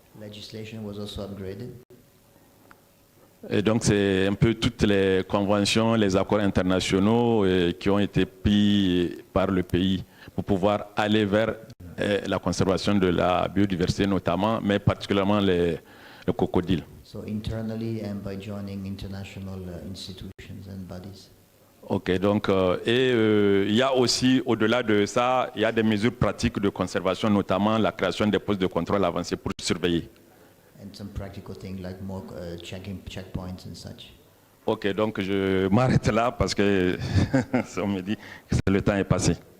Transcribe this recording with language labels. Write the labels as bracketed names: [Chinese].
[English] Legislation was also upgraded. [French] Et donc c'est un peu toutes les conventions, les accords internationaux qui ont été pris par le pays pour pouvoir aller vers la conservation de la biodiversité notamment, mais particulièrement les crocodiles. [English] So internally and by joining international institutions and bodies. [French] Ok, donc il y a aussi, au-delà de ça, il y a des mesures pratiques de conservation, notamment la création des postes de contrôle avancés pour surveiller. [English] And some practical things like more checking checkpoints and such. [French] Ok, donc je m'arrête là parce que on me dit que le temps est passé.